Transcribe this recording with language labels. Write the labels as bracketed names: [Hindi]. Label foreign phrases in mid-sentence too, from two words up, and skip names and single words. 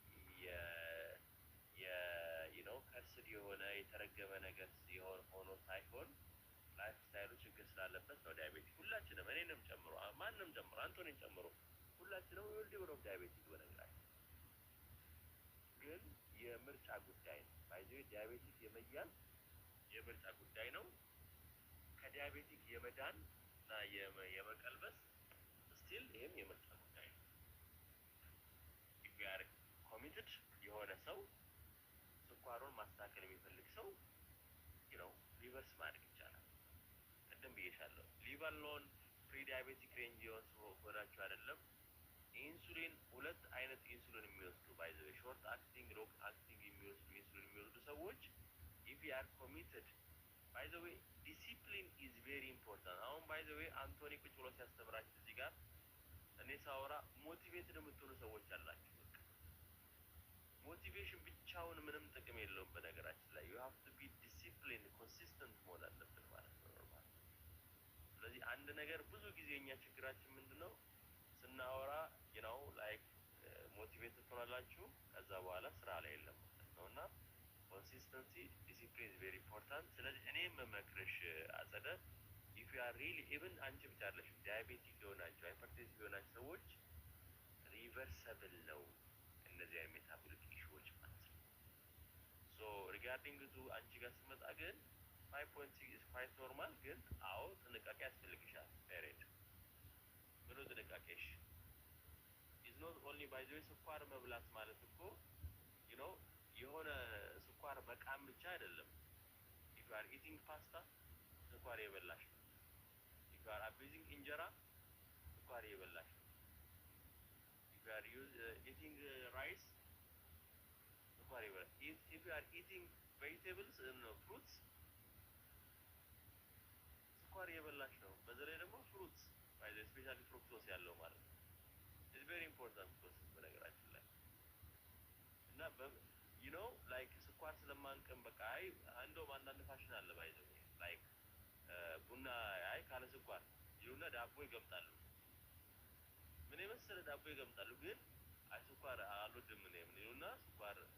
[Amharic] ከርስድ የሆነ የተረገመ ነገር ሆኖ ሳይሆን ላይፍ ስታይሉ ችግር ስላለበት ነው ዲያቤቲክ። ሁላችንም እኔንም ጨምሮ ማንም ጨምሮ አንቶኒን ጨምሮ ሁላችንም ወልድ ብሎ ዲያቤቲክ በነገራችን ግን የምርጫ ጉዳይ ነው። ባይዘ ዲያቤቲክ የመያዝ የምርጫ ጉዳይ ነው። ከዲያቤቲክ የመዳን እና የመቀልበስ ስቲል ይሄም የምርጫ ጉዳይ ነው። [English] if you are committed [Amharic] የሆነ ሰው ስኳሩን ማስተካከል የሚፈልግ ሰው ሪቨርስ ማድረግ ይቻላል። ቅድም ብዬሻለሁ። [English] leave alone pre diabetic range [Amharic] ሆናችሁ አይደለም ኢንሱሊን ሁለት አይነት ኢንሱሊን የሚወስዱ [English] by the way short acting long acting [Amharic] የሚወስዱ ኢንሱሊን የሚወስዱ ሰዎች [English] if you are committed by the way discipline is very important። [Amharic] አሁን [English] by the way [Amharic] አንቶኒ ቁጭ ብሎ ሲያስተምራችሁ እዚህ ጋር እኔ ሳወራ ሞቲቬትድ የምትሆኑ ሰዎች አላችሁ። በቃ ሞቲቬሽን ብቻውን ምንም ጥቅም የለውም በነገራችን ላይ [English] you have to be disciplined consistent [Amharic] መሆን አለብን ማለት ነው ኖርማል። ስለዚህ አንድ ነገር ብዙ ጊዜ እኛ ችግራችን ምንድነው ስናወራ ላይክ ሞቲቬት ትሆናላችሁ ከዛ በኋላ ስራ ላይ የለም ማለት ነው። እና [English] consistency discipline is very important። [Amharic] ስለዚህ እኔ የምመክርሽ አጸደ [English] if you are really even [Amharic] አንቺ ብቻ አይደለሽም ዲያቤቲክ የሆናችሁ ሃይፐርቴንሲቭ የሆናችሁ ሰዎች ሪቨርሰብል ነው እነዚህ አይነት ሜታቦሊክ ኢሹዎች ማለት ነው። [English] so regarding to [Amharic] አንቺ ጋር ስመጣ ግን 5.6 [English] is quite normal [Amharic] ግን አዎ ጥንቃቄ ያስፈልግሻል። ፔሬድ ምኑ ጥንቃቄሽ [English] is not only by the way [Amharic] ስኳር መብላት ማለት እኮ የሆነ ስኳር መቃም ብቻ አይደለም። [English] if you are eating pasta [Amharic] ስኳር የበላሽ ነው። [English] if you are abusing [Amharic] እንጀራ ስኳር የበላሽ ነው። [English] if you are eating rice [Amharic] ስኳር የበላሽ [English] if you are eating vegetables and fruits [Amharic] ስኳር የበላሽ ነው። በተለይ ደግሞ [English] fruits by the specially fructose [Amharic] ያለው ማለት ነው [English] is very important process [Amharic] በነገራችን ላይ እና ላይክ ስኳር ስለማንቀም በቃ እንደውም አንዳንድ ፋሽን አለ [English] by the like [Amharic] ቡና ካለ ስኳር ይሉና ዳቦ ይገምጣሉ። ምን የመሰለ ዳቦ ይገምጣሉ ግን ስኳር አልወድም ምን ይሉና ስኳር